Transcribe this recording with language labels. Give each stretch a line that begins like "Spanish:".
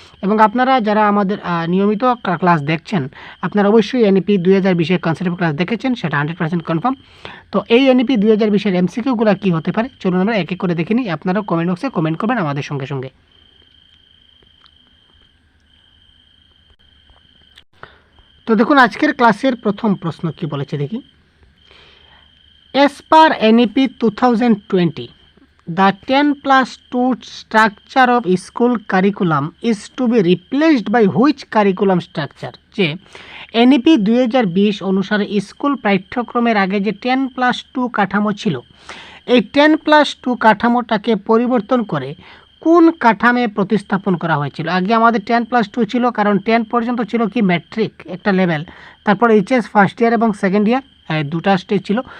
Bangla: এবং আপনারা যারা আমাদের নিয়মিত ক্লাস দেখছেন, আপনারা অবশ্যই এনইপি 2020-এর কনসেপ্ট ক্লাস দেখেছেন, সেটা 100% কনফার্ম। তো এই এনইপি 2020-এর এমসিকিউগুলো কী হতে পারে চলুন আমরা এক এক করে দেখে নিই। আপনারাও কমেন্ট বক্সে কমেন্ট করবেন আমাদের সঙ্গে সঙ্গে। তো দেখুন আজকের ক্লাসের প্রথম প্রশ্ন কি বলেছে দেখি।
English: As per NEP 2020, the 10+2 structure of school curriculum is to be replaced by which curriculum structure?
Bangla: যে NEP 2020 অনুসারে স্কুল পাঠ্যক্রমের আগে যে 10+2 কাঠামো ছিল, এই 10+2 কাঠামোটাকে পরিবর্তন করে কোন কাঠামে প্রতিস্থাপন করা হয়েছিল? আগে আমাদের 10+2 ছিল, কারণ 10 পর্যন্ত ছিল কি ম্যাট্রিক একটা লেভেল, তারপর এইচএস ফার্স্ট ইয়ার এবং সেকেন্ড ইয়ার দুটা স্টেজ ছিল।